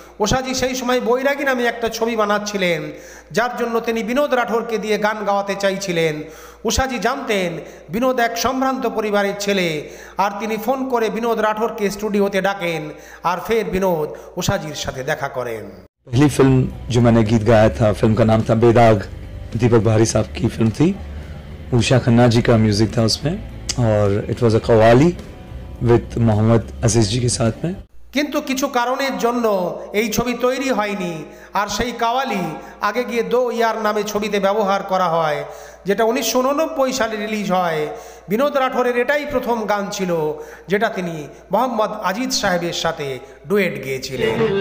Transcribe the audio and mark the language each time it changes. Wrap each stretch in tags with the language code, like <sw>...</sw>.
<bn>উষাজি সেই সময় বৈরাগী নামে একটা ছবি বানাচ্ছিলেন, যার জন্য তিনি বিনোদ রাঠোরকে দিয়ে গান গাওয়াতে চাইছিলেন। উষাজি জানতেন বিনোদ এক সম্ভ্রান্ত পরিবারের ছেলে, আর তিনি ফোন করে বিনোদ রাঠোরকে স্টুডিওতে ডাকেন, আর ফের বিনোদ উষাজির সাথে দেখা করেন।</bn> <hi>पहली फिल्म जो मैंने गीत गाया था, फिल्म का नाम था बेदाग, दीपक बाहरी साहब की फिल्म थी। उषा खन्ना जी का म्यूजिक था उसमें, और</hi> <en>it was a qawwali with</en> <hi>Mohammad अजीज जी के साथ में।</hi> <bn>কিন্তু কিছু কারণের জন্য এই ছবি তৈরি হয়নি, আর সেই কাওয়ালি আগে গিয়ে দো ইয়ার নামে ছবিতে ব্যবহার করা হয়, যেটা 1989 সালে রিলিজ হয়। বিনোদ রাঠোরের এটাই প্রথম গান ছিল যেটা তিনি মোহাম্মদ আজিজ সাহেবের সাথে ডুয়েট গেয়েছিলেন।</bn>